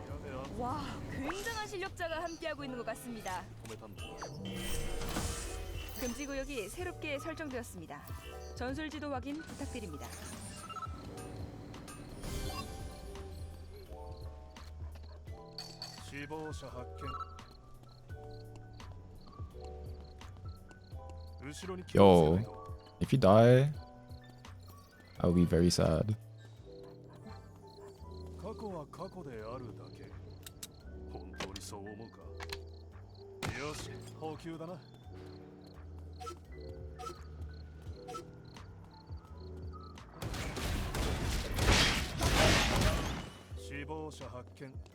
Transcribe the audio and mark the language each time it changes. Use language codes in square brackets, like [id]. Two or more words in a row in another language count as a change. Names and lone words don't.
[ko] 와, 굉장한 실력자가 함께하고 있는 것 같습니다. 금지 구역이 새롭게 설정되었습니다. 전술 지도 확인 부탁드립니다. [ja] 시보자 発見 後ろに気をつけない [en] Yo, [ja] と [en] if you die, I will be very sad. [ja] 過去は過去であるだけ本当にそう思うかよし補給だな死亡者発見